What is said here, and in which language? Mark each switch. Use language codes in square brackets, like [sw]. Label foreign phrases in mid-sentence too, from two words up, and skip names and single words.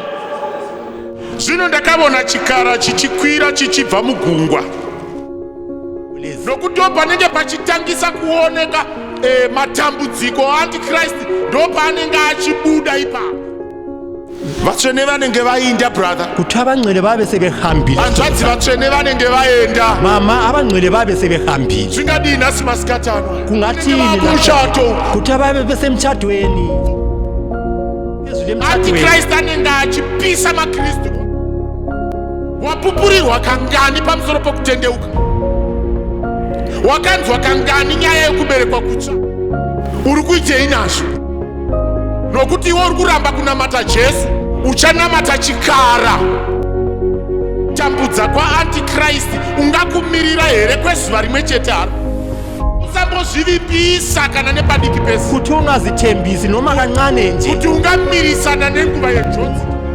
[sn] Zvino ndakaona chikara chichikwira chichibva mugungwa, nokuti panenge pachitangisa kuoneka matambudziko aAntichrist, ndo paanenge achibuda ipapo. Vatsvene vanenge vainda brother, [nd] kuti abangcwele babe sebehambile. [sn] Hanzvadzi vatsvene vanenge vaenda. [nd] Mama abangcwele babe sebehambile. [sn] Zvingadini nhasi masikati ano? [nd] Kungathini [sn] muchato? [nd] Kuti ababe besemtshadweni. [sn] Antichrist anenge achipisa maKristu. Wapupurirwa kangani pamusoro pokutendeuka? Wakanzwa kangani nyaya yekuberekwa kutsva? Uri kuitei nazvo? Nokuti iwe uri kuramba kunamata Jesu, uchanamata chikara. Tambudza kwaAntichrist ungakumirira here kwezuva rimwe chete aro? Usambozvivipisa kana nepadiki pese. [nd] Kuti ungazithembisi noma kancane nje. [sn] Kuti ungamirisana nenguva yenjodzi.